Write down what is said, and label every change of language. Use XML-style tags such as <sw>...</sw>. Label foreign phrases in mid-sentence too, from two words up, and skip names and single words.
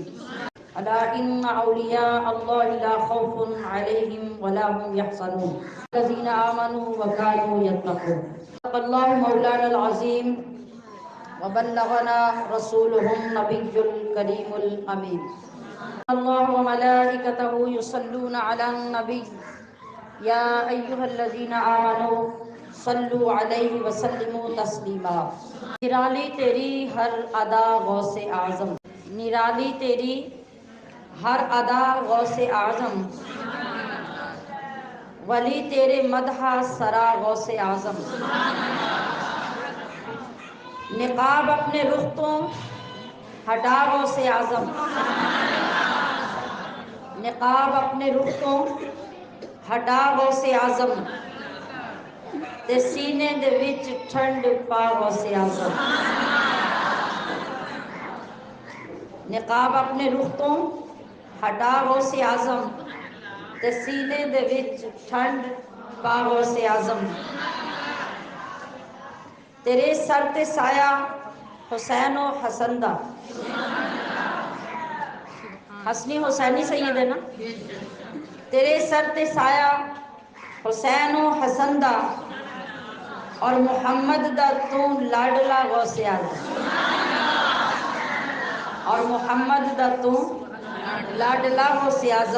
<ar>ألا إن أولياء الله لا خوف عليهم ولا هم يحزنون الذين آمنوا وكانوا يتقون صدق الله مولانا العظيم وبلغنا رسوله النبي الكريم الأمين الله وملائكته يصلون على النبي یا ایھا الذین آمنوا صلوا علیہ وسلموا تسلیما۔</ar> <ur>نرالی تیری ہر ادا غوث اعظم، نرالی تیری ہر ادا غوث اعظم، ولی تیرے مدح سرا غوث اعظم۔ نقاب اپنے رخ تو ہٹا غوث اعظم، نقاب اپنے رخ تو ہٹا غوث اعظم،</ur> <pa>تے سینے دے وچ ٹھنڈ پا غوث اعظم۔</pa> <ur>نقاب اپنے رخ تو ہٹا غوث اعظم،</ur> <pa>تے سینے دے وچ ٹھنڈ پا غوث اعظم۔ تیرے سر تے سایہ حسین و حسن دا، حسنی حسینی سید ہے نا، تیرے سر تے سایہ حسین و حسن دا، اور محمد دا تو لاڈلا غوث اعظم، اور محمد دا تو لاڈلا غوث اعظم۔</pa>